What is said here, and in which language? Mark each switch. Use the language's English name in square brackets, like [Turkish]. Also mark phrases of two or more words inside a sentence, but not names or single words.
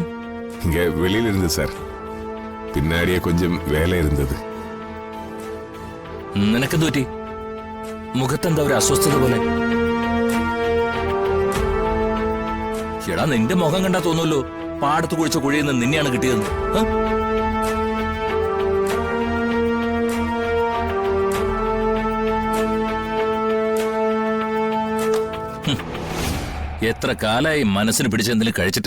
[Tamil] இங்க வெளியில இருந்து சார், பின்னாடியே கொஞ்சம் வேலை இருந்தது. [Malayalam] നിനക്കെന്ത് പറ്റി? മുഖത്തെന്താ ഒരു അസ്വസ്ഥത പോലെ? എടാ, നിന്റെ മുഖം കണ്ടാ തോന്നുമല്ലോ പാടത്ത് കുഴിച്ച കുഴിയിൽ നിന്ന് നിന്നെയാണ് കിട്ടിയതെന്ന്. എത്ര കാലായി മനസ്സിന് പിടിച്ചെന്തെങ്കിലും കഴിച്ചിട്ട്.